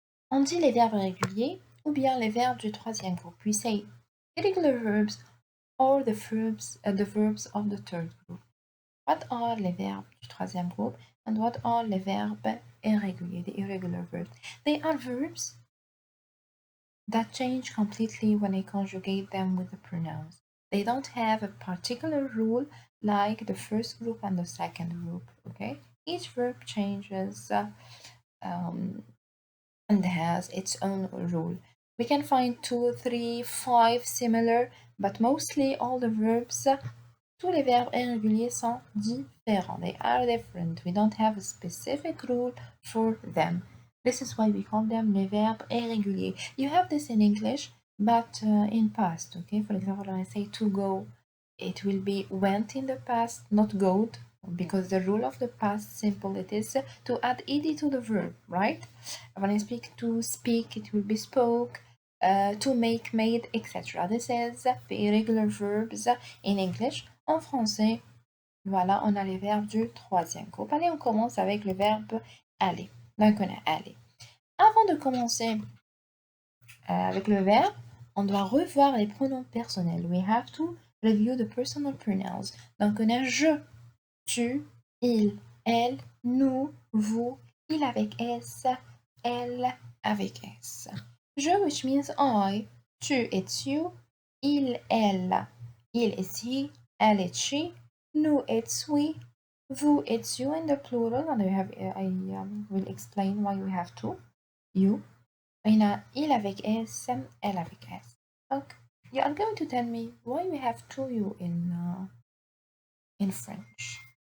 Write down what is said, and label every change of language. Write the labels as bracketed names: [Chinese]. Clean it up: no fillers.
[French] On dit les verbes irréguliers ou bien les verbes du troisième groupe. [English] We say irregular verbs or the verbs of the third group. What are [French] les verbes du troisième groupe [English] and what are [French] les verbes irréguliers, [English] the irregular verbs? They are verbs that change completely when I conjugate them with the pronouns. They don't have a particular rule like the first group and the second group, okay? Each verb changes and has its own rule. We can find 2, 3, 5 similar, but mostly all the verbs, [French] tous les verbes irréguliers sont différents. [English] They are different. We don't have a specific rule for them. This is why we call them [French] les verbes irréguliers. [English] You have this in English, but in past, okay? For example, when I say to go, it will be went in the past, not goed, because the rule of the past simple, it is to add ed to the verb, right? When I to speak, it will be spoke, to make, made, etc. This is the irregular verbs in English. [French] En français, voilà, on a les verbes du troisième groupe. Allez, on commence avec le verbe aller. Donc, on a aller. Avant de commencer avec le verbe, on doit revoir les pronoms personnels. [English] We have to review the personal pronouns. [French] Donc, on a je, tu, il, elle, nous, vous, il avec S, elle avec S. [English] Je, which means I, tu, it's you, il, elle, il, it's he, elle, it's she, nous, it's we, vous, it's you in the plural, and I will explain why we have two, you. [French] On a il avec S, [English] elle avec S. Donc, you are going to tell me why we have two you in French.